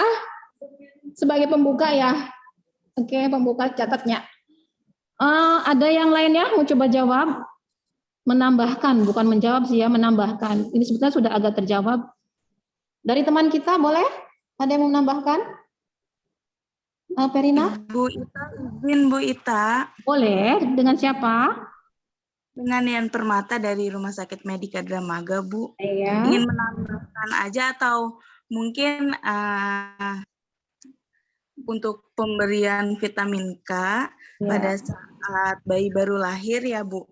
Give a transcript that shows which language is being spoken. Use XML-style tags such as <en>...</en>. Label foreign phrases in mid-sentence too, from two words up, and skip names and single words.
<id>Sebagai pembuka ya. Oke, pembuka catatnya. Ada yang lainnya mau coba jawab? Menambahkan, bukan menjawab sih ya, menambahkan. Ini sebetulnya sudah agak terjawab. Dari teman kita boleh? Ada yang mau menambahkan? Perina? Bu Ita, izin Bu Ita. Boleh, dengan siapa? Dengan Yan Permata dari Rumah Sakit Medika Dramaga, Bu. Iya. Ingin menambahkan aja atau mungkin untuk pemberian vitamin K pada saat bayi baru lahir ya Bu.</id>